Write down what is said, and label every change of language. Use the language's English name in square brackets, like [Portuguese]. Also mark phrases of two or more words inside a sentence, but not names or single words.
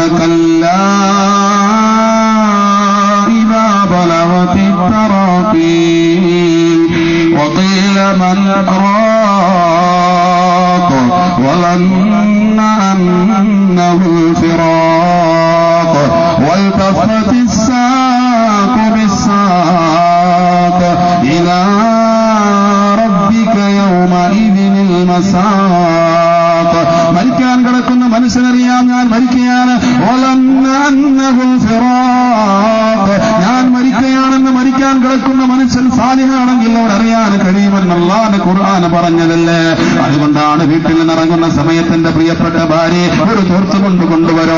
[Arabic] كلا إذا بلغت التراقي وقيل من راق وظن أنه الفراق والتفت الساق بالساق إلى ربك يومئذ المساق. [Malayalam] മരിക്കാൻ കിടക്കുന്ന മനുഷ്യനറിയാം ഞാൻ മരിക്കുകയാണ്. ഞാൻ മരിക്കുകയാണെന്ന് മരിക്കാൻ കിടക്കുന്ന മനുഷ്യൻ സാലിഹാണെങ്കിൽ അവരറിയാൻ കഴിയുമെന്ന് അല്ലാഹുവിന്റെ ഖുർആൻ പറഞ്ഞതല്ലേ. അതുകൊണ്ടാണ് വീട്ടിൽ നിന്നിറങ്ങുന്ന സമയത്തിന്റെ പ്രിയപ്പെട്ട ഭാര്യ ഒരു തോർത്തുമുണ്ട് കൊണ്ടുവരോ.